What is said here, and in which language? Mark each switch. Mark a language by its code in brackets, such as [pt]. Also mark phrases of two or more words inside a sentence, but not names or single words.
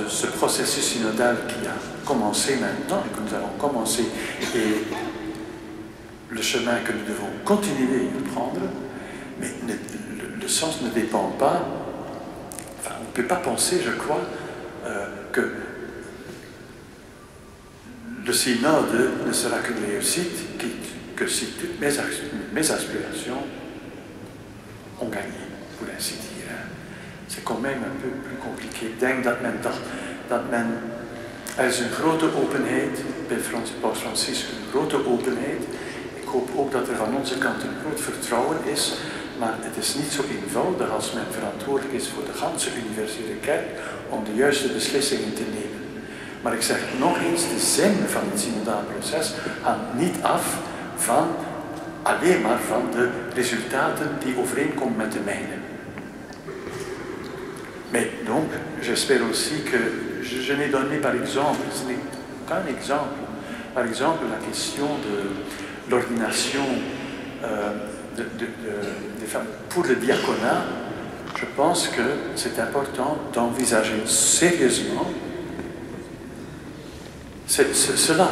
[fr] de ce processus synodal qui a commencé maintenant, et que nous avons commencé, et le chemin que nous devons continuer à prendre, mais le sens ne dépend pas, enfin, on ne peut pas penser, je crois, que le synode ne sera qu'une réussite que si toutes mes aspirations ont gagné, pour ainsi dire. C'est quand même un peu plus compliqué. [nl] Ik denk dat men er is een grote openheid bij Paus Franciscus, een grote openheid. Ik hoop ook dat er van onze kant een groot vertrouwen is, maar het is niet zo eenvoudig als men verantwoordelijk is voor de ganse universele kerk om de juiste beslissingen te nemen. Maar ik zeg nog eens, de zin van het synodaal proces hangt niet af van alleen maar van de resultaten die overeenkomen met de mijne. [fr] Mais donc, j'espère aussi que je n'ai donné par exemple, ce n'est qu'un exemple, par exemple la question de l'ordination des femmes pour le diaconat. Je pense que c'est important d'envisager sérieusement cela.